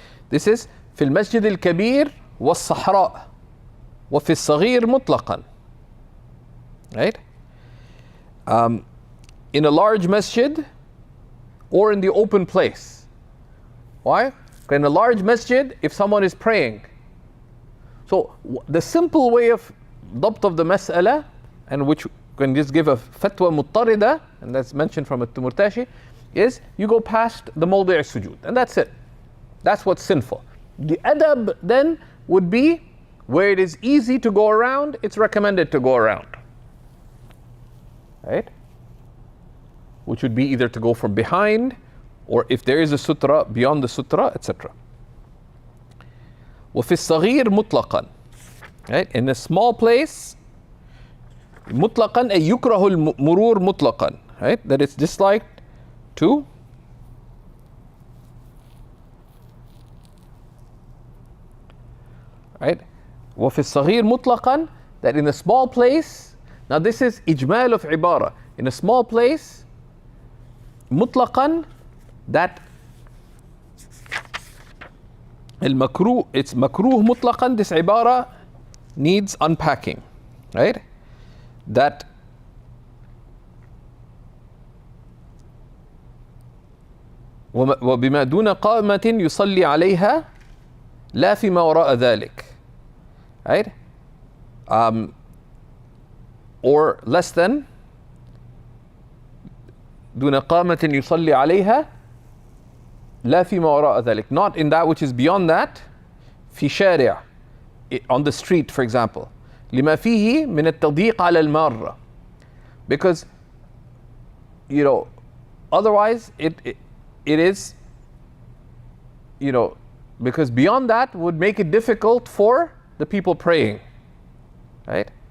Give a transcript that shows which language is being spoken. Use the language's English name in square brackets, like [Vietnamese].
[English] This is [Arabic] في المسجد الكبير والصحراء وفي الصغير مطلقا, right? [English] In a large masjid or in the open place. Why? In a large masjid, if someone is praying. So the simple way of dabt of the mas'ala, and which can just give a fatwa muttarida, and that's mentioned from at-Tumurtashi, is you go past the mawdi' al-sujud, and that's it. That's what's sinful. The adab then would be where it is easy to go around, it's recommended to go around. Right? Which would be either to go from behind, or if there is a sutra, beyond the sutra, etc. [Arabic] وفي الصغير مطلقا, right? [English] In a small place, [Arabic] مطلقا أي يكره المرور مطلقا, [English] right? That it's disliked to right? [Arabic] وفي الصغير مطلقا, [English] that in a small place, now this is إجمال of عبارة, in a small place مطلقا, that المكروه, it's مكروه مطلقا, this عبارة needs unpacking, right? [Arabic] That وبما دون قامة يصلي عليها لا فيما وراء ذلك, right? [English] Or less than [Arabic] دون قامة يصلي عليها لا فيما وراء ذلك, [English] not in that which is beyond that, [Arabic] في شارع, [English] on the street for example, [Arabic] لما فيه من التضييق على المارة, [English] because otherwise it is, because beyond that would make it difficult for the people praying, right?